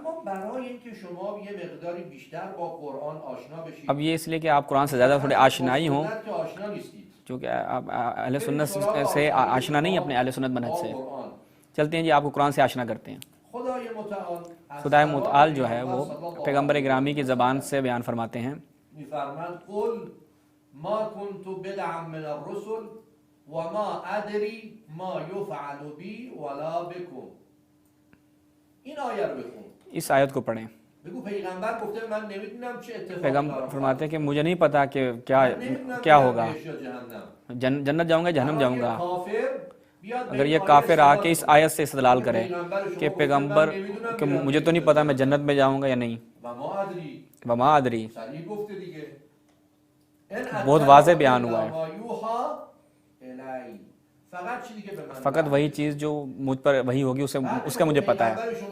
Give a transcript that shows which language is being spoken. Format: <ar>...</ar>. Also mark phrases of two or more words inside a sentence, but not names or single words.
<ur>اب یہ اس لیے کہ آپ قرآن سے زیادہ تھوڑے آشنائی ہوں، چونکہ آپ اہل سنت سے آشنا نہیں اپنے اہل سنت منہج سے، چلتے ہیں جی آپ کو قرآن سے آشنا کرتے ہیں۔ خدائے متعال جو ہے وہ پیغمبر گرامی کی زبان سے بیان فرماتے ہیں،</ur> <ar>ما كنت بدعا من الرسل وما ادري ما يفعل بي ولا بكم۔</ar> <fa>این آیه رو بخون،</fa> <ur>اس آیت کو پڑھیں۔</ur> <fa>بگو پیغمبر گفته من نمیدونم چه اتفاقی</fa> <ur>پیغمبر فرماتے ہیں کہ مجھے نہیں پتا کہ کیا ہوگا، جنت جاؤں گا جہنم جاؤں گا۔ اگر یہ کافر آ کے اس آیت سے استدلال کرے کہ پیغمبر کہ مجھے تو نہیں پتا میں جنت میں جاؤں گا یا نہیں،</ur> <ar>وما ادری،</ar> <ur>بہت واضح بیان ہوا ہے، فقط وہی چیز جو مجھ پر وہی ہوگی اس کا مجھے پتا ہے۔</ur>